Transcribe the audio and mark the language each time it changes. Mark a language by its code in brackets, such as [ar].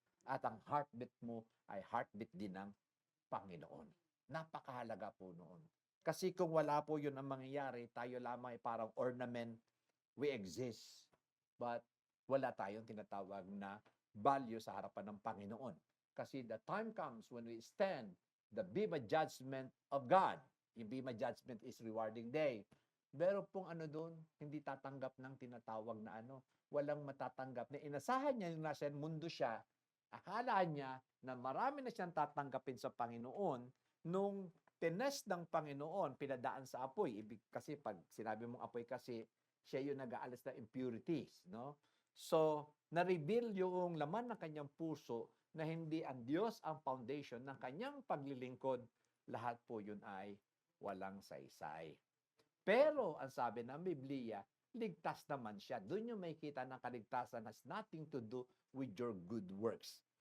[tl] At ang heartbeat mo ay heartbeat din ng Panginoon. Napakahalaga po noon. Kasi kung wala po yun ang mangyayari, tayo lamang ay parang ornament, [en] we exist, [tl] but wala tayong tinatawag na value sa harapan ng Panginoon. [en] Kasi the time comes when we stand the Bema Judgment of God. Yung Bema Judgment is rewarding day. [tl] Pero pong doon, hindi tatanggap ng tinatawag na walang matatanggap. Na inasahan niya yung nasa mundo siya, akala niya na marami na siyang tatanggapin sa Panginoon. Nung tinest ng Panginoon, pinadaan sa apoy. Kasi pag sinabi mong apoy kasi, siya yung nag-aalis na impurities. No? So, na-reveal yung laman ng kanyang puso na hindi ang Diyos ang foundation ng kanyang paglilingkod. Lahat po yun ay walang saysay. Pero, ang sabi ng Biblia, ligtas naman siya. Doon yung makikita ng kaligtasan [en] has nothing to do with your good works.